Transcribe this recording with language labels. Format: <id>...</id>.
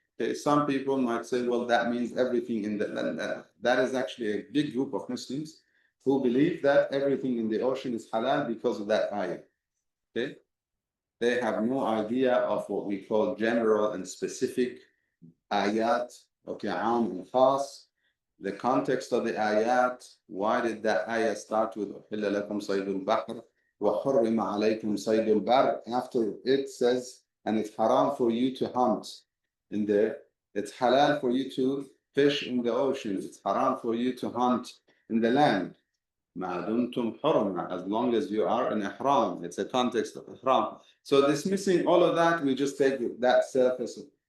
<en>Okay, some people might say, well, that means everything in the that is actually a big group of Muslims who believe that everything in the ocean is halal because of that ayah. Okay, they have no idea of what we call general and specific ayat. Okay, aam and khas, the context of the ayat. Why did that ayah start with</en> <ar>أُحِلَّ لَكُمْ صَيْدُ الْبَحْرِ وَحُرِّمَ عَلَيْكُمْ صَيْدُ الْبَرِّ?</ar> <en>After it says, and it's haram for you to hunt in there. It's halal for you to fish in the ocean. It's haram for you to hunt in the land.</en> <ar>مَا دُمْتُمْ حُرُمًا,</ar> <en>as long as you are in ihram. It's a context of ihram. So dismissing all of that, we just take that surface.</en>